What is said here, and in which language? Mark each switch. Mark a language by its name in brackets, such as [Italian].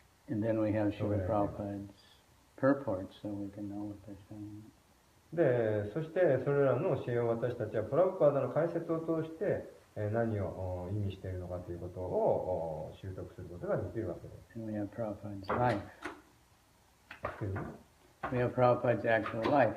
[English] And then we have Srila Prabhupada's purports, so we can know what they're saying. [Japanese] で、そしてそれらの教えを私たちはプラブパーダの解説を通して何を意味しているのかということを習得することができるわけです。 [English] And we have Prabhupada's life. Excuse me? We have Prabhupada's actual life.